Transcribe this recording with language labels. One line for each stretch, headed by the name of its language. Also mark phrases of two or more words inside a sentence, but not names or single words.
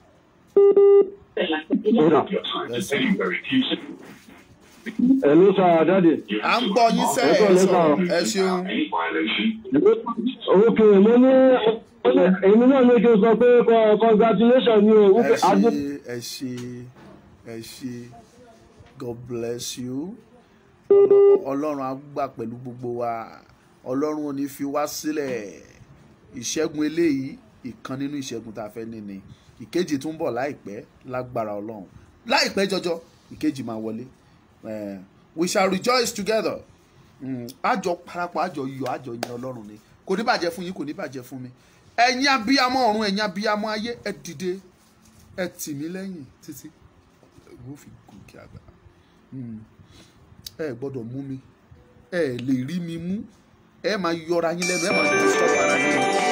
English: Hello sir, Daddy.
Yoruba: À ń gbọ́ yín sẹ́ ẹ ṣeun. Ok, mo ní èmi náà ní kí n sọ pé congratulations ni o. Ẹ ṣé,
English: God bless you.
Yoruba: Ọlọ́run á gbà pẹ̀lú gbogbo wa. Ọlọ́run ò ní fi wá sílẹ̀. Ìṣẹ́gun eléyìí ìkan nínú ìṣẹ́gun tá a fẹ́ ní ni. Ìkejì tún bọ̀ láìpẹ́ lágbára Ọlọ́run. Láìpẹ́ jọjọ ìkejì máa wọlé.
English: We shall rejoice together.
Yoruba: Àjọ parapọ̀, àjọ yọ̀, àjọ yin Ọlọ́run ni. Kò ní bàjẹ́ fún yín, kò ní bàjẹ́ fún mi. Ẹ̀yin abiyamọ ọ̀run, ẹ̀yin abiyamọ ayé, ẹ dìde, ẹ tì mí lẹ́yìn títí mo fi gòkè àgbà. Ẹ gbọ́dọ̀ mú mi, ẹ lè rí mi mú, ẹ máa yọra yín lẹ́nu, ẹ máa yọ sọ ara yín.